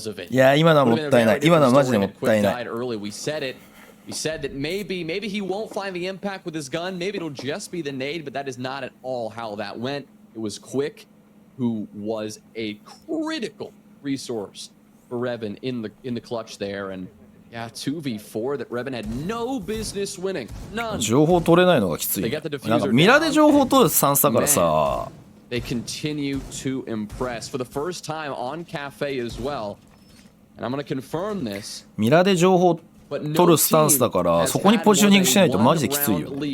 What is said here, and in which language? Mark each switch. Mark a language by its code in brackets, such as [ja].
[ja] いや今のはもったいない。今のはマジでもったいない。 [en] We said that maybe he won't find the impact with his gun. Maybe it'll just be the nade, but that is not at all how that went. It was Quick, who was a critical resource for REVEN in the clutch there, and yeah, 2v4 that REVEN had no business winning. None. [ja] 情報取れないのがきつい。なんかミラで情報取るスタンスだからさ。 [en] They continue to impress for the first time on Cafe as well, and I'm going to confirm this. [ja] ミラで情報取るスタンスだからそこにポジショニングしないとマジできついよ。